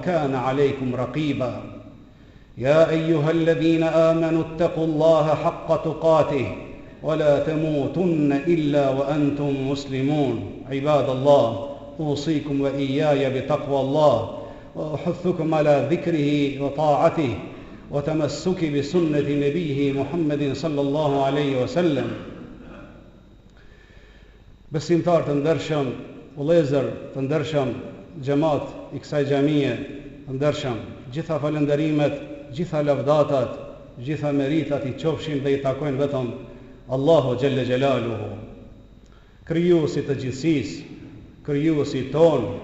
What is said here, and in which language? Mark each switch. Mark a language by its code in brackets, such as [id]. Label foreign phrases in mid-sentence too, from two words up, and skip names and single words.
[ar] كان عليكم رقيبا يا أيها الذين آمنوا اتقوا الله حق تقاته ولا تموتن إلا وأنتم مسلمون عباد الله أوصيكم وإياي بتقوى الله وأحثكم على ذكره وطاعته وتمسك بسنة نبيه محمد صلى الله عليه وسلم [sq] Besimtar të ndershëm, vëllezër të ndershëm, xhamat I kësaj xhamie të ndershëm, gjitha falënderimet, gjitha lavdatat, gjitha meritat I qofshin dhe I takojnë vetëm Allahu [ar] جل جلاله, [sq] krijuesi të gjithësisë, krijuesi ton.